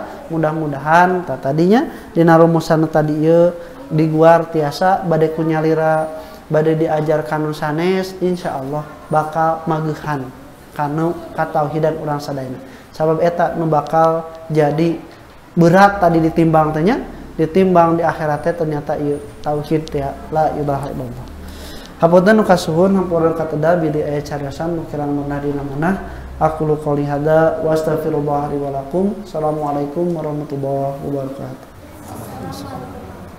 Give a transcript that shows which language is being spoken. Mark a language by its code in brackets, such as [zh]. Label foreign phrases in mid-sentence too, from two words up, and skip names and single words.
[su] Mudah-mudahan tadinya dina rumusan tadi ieu diguar tiasa bade kunyalira, bade diajarkan sanes, insyaallah bakal mageuhan kanu katauhidan urang sadayana. Sabab eta nu bakal jadi berat tadi ditimbang teh nya, ditimbang di akhirat teh ternyata ieu tauhid teh [ar] لا إله إلا الله. [su] Hapunten nu kasuhun hampura kateda bidi aya cariyosan nu kirang meunah dina manah. [ar] أقول قولي هذا وأستغفر الله لي ولكم. السلام عليكم ورحمة الله وبركاته.